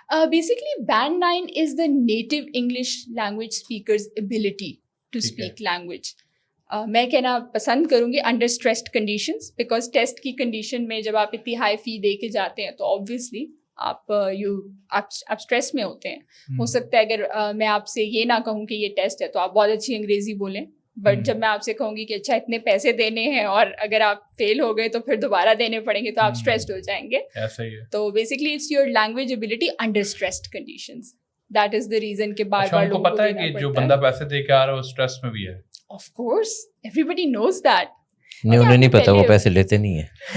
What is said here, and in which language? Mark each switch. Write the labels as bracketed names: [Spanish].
[English] Basically, Band 9 is the native English language speaker's ability to speak language. [Urdu] میں کہنا پسند کروں گی [English] under stressed conditions, [Urdu] because test کی کنڈیشن میں جب آپ اتنی ہائی فی دے کے جاتے ہیں تو آبویسلی آپ اسٹریس میں ہوتے ہیں. ہو سکتا ہے اگر میں آپ سے یہ نہ کہوں کہ یہ ٹیسٹ ہے تو آپ بہت اچھی انگریزی بولیں, بٹ جب میں آپ سے کہوں گی کہ اچھا اتنے پیسے دینے ہیں اور اگر آپ فیل ہو گئے تو پھر دوبارہ دینے پڑیں گے تو آپ اسٹریسڈ ہو جائیں گے. ایسا ہی ہے. [English] تو basically it's your language ability under stressed conditions. That is the reason [Urdu] کہ بار بار لوگوں کو پتہ ہے کہ جو بندہ پیسے دے کے آ رہا ہے وہ اسٹریس میں بھی ہے. [English] Of course everybody knows that. [Urdu] نہیں, انہیں نہیں پتا, وہ پیسے لیتے نہیں ہیں.